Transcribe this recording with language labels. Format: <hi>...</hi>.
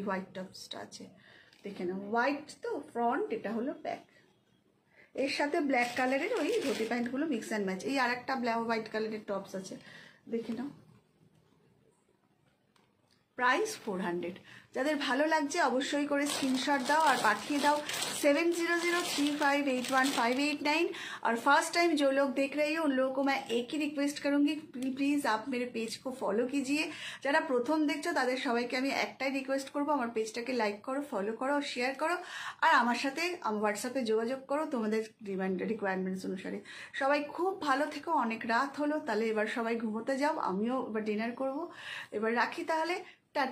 <bn>এই হোয়াইট টপসটা আছে, দেখে নাও, হোয়াইট তো ফ্রন্ট, এটা হলো ব্যাক, এর সাথে ব্ল্যাক কালারের ওই ধুতি প্যান্টগুলো মিক্স অ্যান্ড ম্যাচ। এই আর একটা ব্ল্যাক হোয়াইট কালারের টপস আছে, দেখে নাও, প্রাইস 400। যাদের ভালো লাগছে অবশ্যই করে স্ক্রিনশট दाओ और पाठिए दाओ 7003581589।</bn> <hi>और फर्स्ट टाइम जो लोग देख रहे हो उन लोगों को मैं एक ही रिक्वेस्ट करूंगी, प्लीज़ आप मेरे पेज को फॉलो कीजिए।</hi> <bn>যারা প্রথম দেখছো তাদের সবাইকে আমি একটাই রিকোয়েস্ট করবো, আমার পেজটাকে লাইক করো, ফলো করো, শেয়ার করো, আর আমার সাথে হোয়াটসঅ্যাপে যোগাযোগ করো তোমাদের রিকোয়ারমেন্টস অনুসারে। সবাই খুব ভালো থেকো, অনেক রাত হলো, তাহলে এবার সবাই ঘুমোতে যাও, আমিও এবার ডিনার করব, এবার রাখি তাহলে, টাটা।</bn>